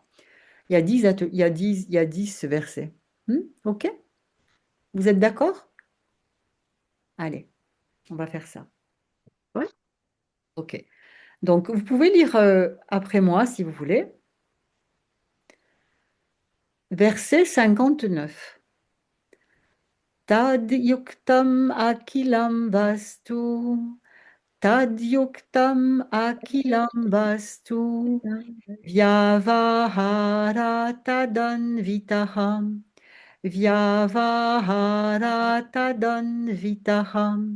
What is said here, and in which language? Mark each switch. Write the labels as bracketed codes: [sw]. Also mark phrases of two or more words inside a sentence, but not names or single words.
[fr] Il y a 10 il y a 10 versets. OK? Vous êtes d'accord? Allez, on va faire ça. Ouais. OK. Donc vous pouvez lire après moi si vous voulez. Verset 59. [sa] तद्युक्तम् अखिलं वस्तु. तद्युक्तम् अखिलं वस्तु. व्यवहारस् तदन्वितः. व्यवहारस् तदन्वितः.